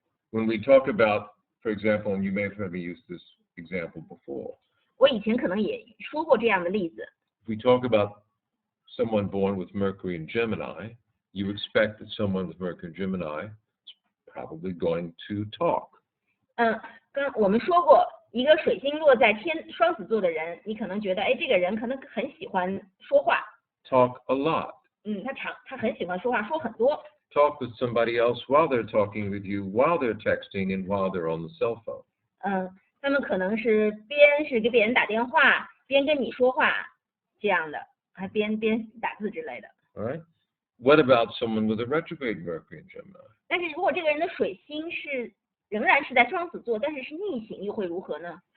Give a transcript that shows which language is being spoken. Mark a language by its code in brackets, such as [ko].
[en] When we talk about, for example, and you may have heard me use this example before. [zh] 我以前可能也说过这样的例子。 [en] If we talk about someone born with Mercury in Gemini, you expect that someone with Mercury in Gemini is probably going to talk. [zh] 跟我们说过，一个水星落在双子座的人，你可能觉得，这个人可能很喜欢说话。 [en] Talk a lot. [zh] 他很喜欢说话，说很多。 [en] Talk with somebody else while they're talking with you, while they're texting, and while they're on the cell phone. [zh] 他们可能是边是给别人打电话，边跟你说话这样的，还边打字之类的。 [en] All right. What about someone with a retrograde Mercury in Gemini? [zh] 但是如果这个人的水星仍然是在双子座，但是是逆行，又会如何呢？